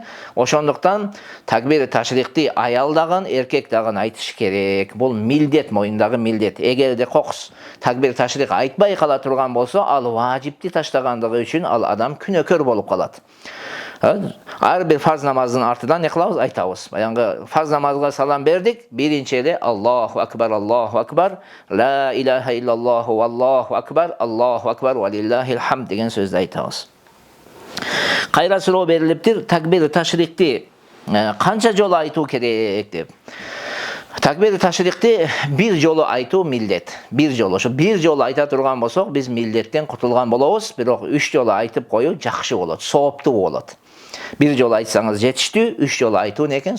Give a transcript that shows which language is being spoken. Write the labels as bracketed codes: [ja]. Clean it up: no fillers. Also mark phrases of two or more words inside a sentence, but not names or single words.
[ky] Ошондуктан такбир ташрикти аял дагы, эркек дагы айтыш керек. Бул милдет, моюндагы милдет. Эгерде кокус такбир ташрик айтпай кала турган болсо, ал важипти таштагандыгы үчүн ал адам күнөөкөр болуп калат. Ар бир фарз намаздын артынан не кылабыз? Айтабыз. Баягы фарз намазга салам бердик, биринчи эле [ar] الله أكبر لا إله إلا الله والله أكبر ولله الحمد [ky] деген сөздү айтабыз. Кайра суроо берилиптир, такбир ташрикти канча жолу айтуу керек деп. Такбир ташрикти бир жолу айтуу милдет. Бир жолу. Ошо бир жолу айта турган болсок, биз милдеттен кутулган болобуз. Бирок 3 жолу айтып коюу жакшы болот, сооптуу болот. Бир жолу айтсаңыз жетиштүү, 3 жолу айтуу не экен?